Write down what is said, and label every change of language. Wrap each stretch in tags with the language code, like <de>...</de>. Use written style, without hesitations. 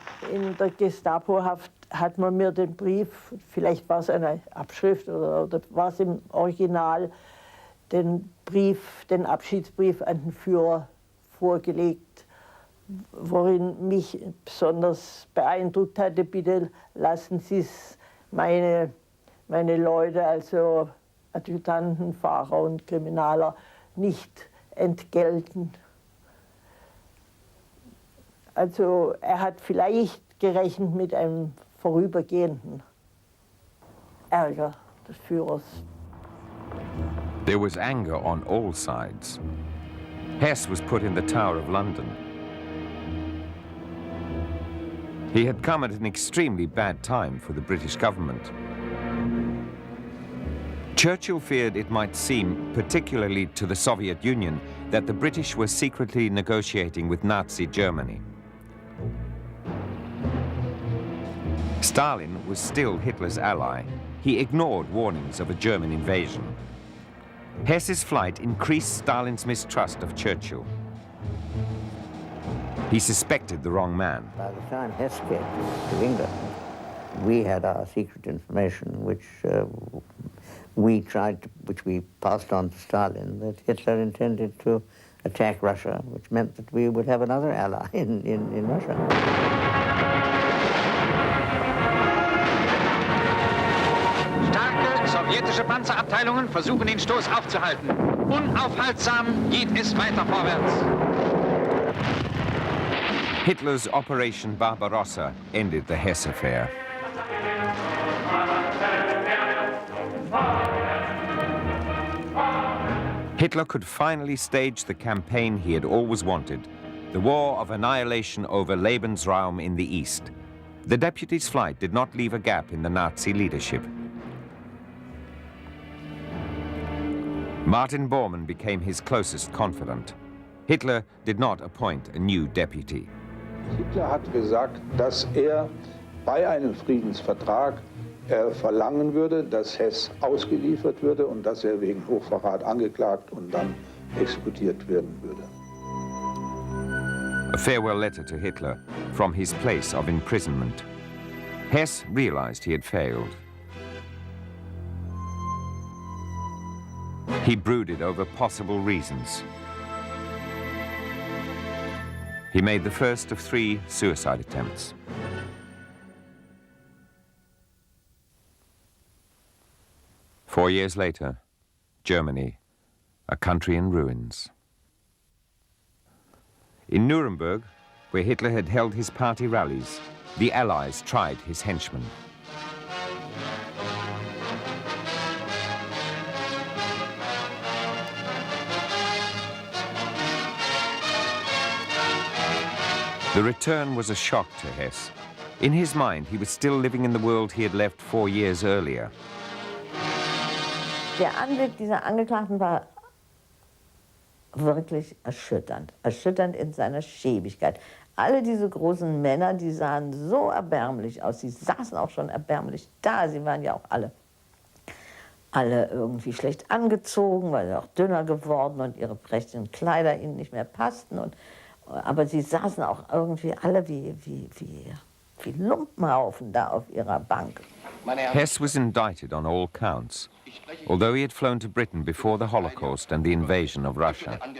<de>In der Gestapohaft hat man mir den Brief, vielleicht war es eine Abschrift oder war es im Original, den Abschiedsbrief an den Führer vorgelegt, worin mich besonders beeindruckt hatte: "Bitte lassen Sie es meine Leute, also Adjutanten, Fahrer und Kriminaler, nicht entgelten." Also er hat vielleicht gerechnet mit einem vorübergehenden Ärger des Führers.</de> <en>There was anger on all sides. Hess was put in the Tower of London. He had come at an extremely bad time for the British government. Churchill feared it might seem, particularly to the Soviet Union, that the British were secretly negotiating with Nazi Germany. Stalin was still Hitler's ally. He ignored warnings of a German invasion. Hess's flight increased Stalin's mistrust of Churchill. He suspected the wrong man. By the time Hess came to England, we had our secret information, which we passed on to Stalin, that Hitler intended to attack Russia, which meant that we would have another ally in Russia.</en> <de>Starke sowjetische Panzerabteilungen versuchen, den Stoß aufzuhalten. Unaufhaltsam geht es weiter vorwärts.</de> <en>Hitler's Operation Barbarossa ended the Hess affair. Hitler could finally stage the campaign he had always wanted, the war of annihilation over Lebensraum in the East. The deputy's flight did not leave a gap in the Nazi leadership. Martin Bormann became his closest confidant. Hitler did not appoint a new deputy.</en> <de>Hitler hat gesagt, dass bei einem Friedensvertrag verlangen würde, dass Hess ausgeliefert würde und dass er wegen Hochverrat angeklagt und dann exekutiert werden würde.</de> <en>A farewell letter to Hitler from his place of imprisonment. Hess realized he had failed. He brooded over possible reasons. He made the first of 3 suicide attempts. Four years later, Germany, a country in ruins. In Nuremberg, where Hitler had held his party rallies, the Allies tried his henchmen. The return was a shock to Hess. In his mind, he was still living in the world he had left 4 years earlier.</en> <de>Der Anblick dieser Angeklagten war wirklich erschütternd. Erschütternd in seiner Schäbigkeit. Alle diese großen Männer, die sahen so erbärmlich aus. Sie saßen auch schon erbärmlich da. Sie waren ja auch alle irgendwie schlecht angezogen, weil sie auch dünner geworden und ihre prächtigen Kleider ihnen nicht mehr passten. Aber sie saßen auch irgendwie alle wie Lumpenhaufen da auf ihrer Bank.</de> <en>Hess was indicted on all counts, although he had flown to Britain before the Holocaust and the invasion of Russia.</en>